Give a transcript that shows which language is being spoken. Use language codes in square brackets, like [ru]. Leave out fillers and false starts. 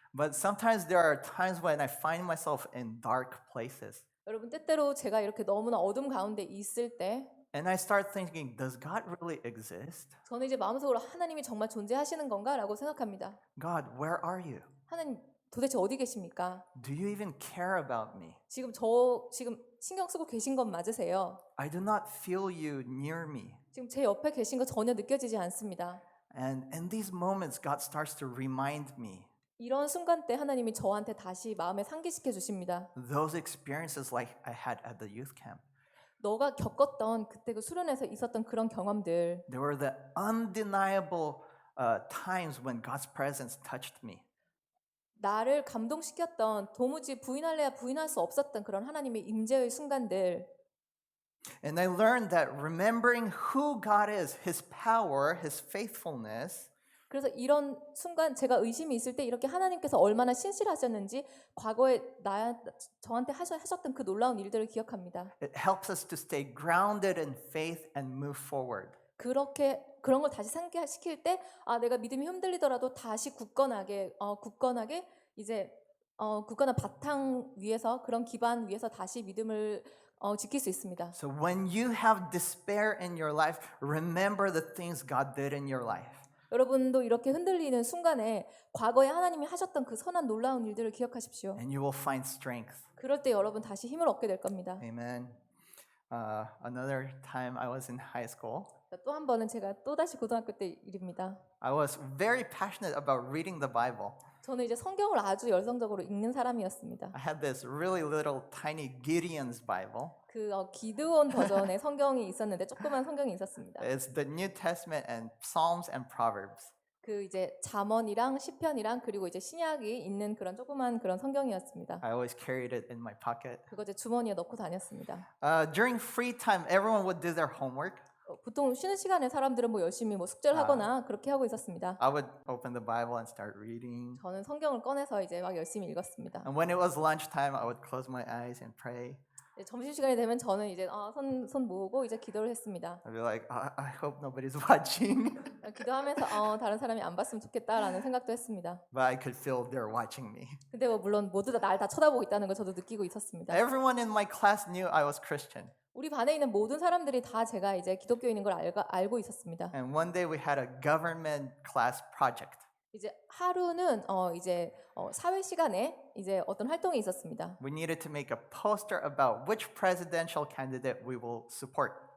[en] But sometimes there are times when I find myself in dark places. [ko] 여러분 때때로 제가 이렇게 너무나 어둠 가운데 있을 때 [en] And I start thinking, does God really exist? [ko] 저는 이제 마음속으로 하나님이 정말 존재하시는 건가라고 생각합니다. [en] God, where are you? [ko] 하나님 도대체 어디 계십니까? [en] Do you even care about me? [ko] 지금 신경 쓰고 계신 건 맞으세요? [en] I do not feel you near me. [ko] 지금 제 옆에 계신 거 전혀 느껴지지 않습니다. [en] And in these moments, God starts to remind me [ko] 이런 순간 때 하나님이 저한테 다시 마음에 상기시켜 주십니다. [en] those experiences like I had at the youth camp. [ko] 너가 겪었던 그때 그 수련회에서 있었던 그런 경험들 [en] They were the undeniable times when God's presence touched me. [ko] 나를 감동시켰던 도무지 부인할래야 부인할 수 없었던 그런 하나님의 임재의 순간들 [en] And I learned that remembering who God is, His power, His faithfulness, [ko] 그래서 이런 순간 제가 의심이 있을 때 이렇게 하나님께서 얼마나 신실하셨는지 과거에 저한테 하셨던 그 놀라운 일들을 기억합니다. [en] it helps us to stay grounded in faith and move forward. [ko] 그런 걸 다시 상기시킬 때 내가 믿음이 흔들리더라도 다시 굳건하게 이제 굳건한 바탕 위에서 그런 기반 위에서 다시 믿음을 지킬 수 있습니다. [en] So when you have despair in your life, remember the things God did in your life. [ko] 여러분도 이렇게 흔들리는 순간에 과거에 하나님이 하셨던 그 선한 놀라운 일들을 기억하십시오. [en] And you will find strength. [ko] 그럴 때 여러분 다시 힘을 얻게 될 겁니다. [en] Amen. Another time I was in high school, [ko] 또 한 번은 제가 또다시 고등학교 때 일입니다. [en] I was very passionate about reading the Bible. [ko] 저는 이제 성경을 아주 열성적으로 읽는 사람이었습니다. [en] I had this really little tiny Gideon's Bible. [ko] 그 기드온 버전의 성경이 있었는데 조그만 성경이 있었습니다. [en] It's the New Testament and Psalms and Proverbs. [ko] 그 이제 잠언이랑 시편이랑 그리고 이제 신약이 있는 그런 조그만 그런 성경이었습니다. [en] I always carried it in my pocket. [ko] 그거 제 주머니에 넣고 다녔습니다. [en] During free time, everyone would do their homework. [ko] 보통 쉬는 시간에 사람들은 뭐 열심히 뭐 숙제를 하거나 그렇게 하고 있었습니다. [en] I would open the Bible and start reading. [ko] 저는 성경을 꺼내서 이제 막 열심히 읽었습니다. [en] And when it was lunchtime, I would close my eyes and pray. [ko] 점심 시간이 되면 저는 이제 손 모으고 이제 기도를 했습니다. [en] I'd be like, I hope nobody's watching. [ko] 기도하면서 다른 사람이 안 봤으면 좋겠다라는 생각도 했습니다. [en] But I could feel they're watching me. [ko] 근데 뭐 물론 모두 다 날 다 쳐다보고 있다는 걸 저도 느끼고 있었습니다. [en] Everyone in my class knew I was Christian. [ko] 우리 반에 있는 모든 사람들이 다 제가 이제 기독교인인 걸 알고 있었습니다. [en] And one day we had a government class project. [ko] 이제 하루는 이제 사회 시간에 이제 어떤 활동이 있었습니다. [en] We needed to make a poster about which presidential candidate we will support.